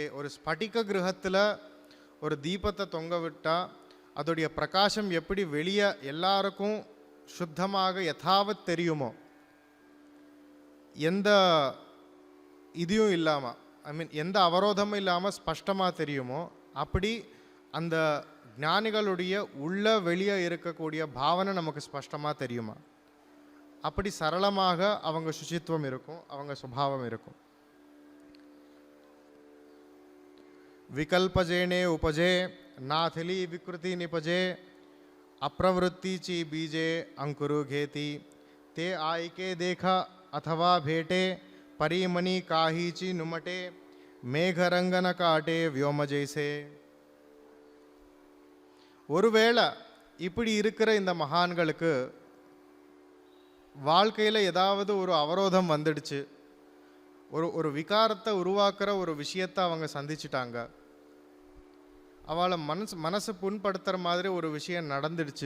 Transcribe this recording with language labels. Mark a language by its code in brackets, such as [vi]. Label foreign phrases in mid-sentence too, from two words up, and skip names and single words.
[ta] ஒரு ஸ்பட்டிக கிரகத்தில் ஒரு தீபத்தை தொங்க விட்டால் அதோடைய பிரகாசம் எப்படி வெளியே எல்லாருக்கும் சுத்தமாக யதாவத் தெரியுமோ, எந்த இதையும் இல்லாமல், எந்த அவரோதமும் இல்லாமல் ஸ்பஷ்டமாக தெரியுமோ, அப்படி அந்த ஞானிகளுடைய உள்ள வெளியே இருக்கக்கூடிய பாவனை நமக்கு ஸ்பஷ்டமாக தெரியுமா, அப்படி சரளமாக அவங்க சுச்சித்துவம் இருக்கும், அவங்க சுபாவம் இருக்கும். [mr] विकल्पजेने उपजे नादिली विकृति निपजे अप्रवृत्ति ची बीजे अंकुरु घेती ते आयके देखा अथवा भेटे परिमणि काहीची नुमटे मेघरंगन काटे व्योम जैसे. [ta] ஒருவேளை இப்படி இருக்கிற இந்த மகான்களுக்கு வாழ்க்கையில் ஏதாவது ஒரு அவரோதம் வந்துடுச்சு, ஒரு விகாரத்தை உருவாக்குற ஒரு விஷயத்தை அவங்க சந்திச்சிட்டாங்க, அவளை மனசு புண்படுத்துகிற மாதிரி ஒரு விஷயம் நடந்துடுச்சு.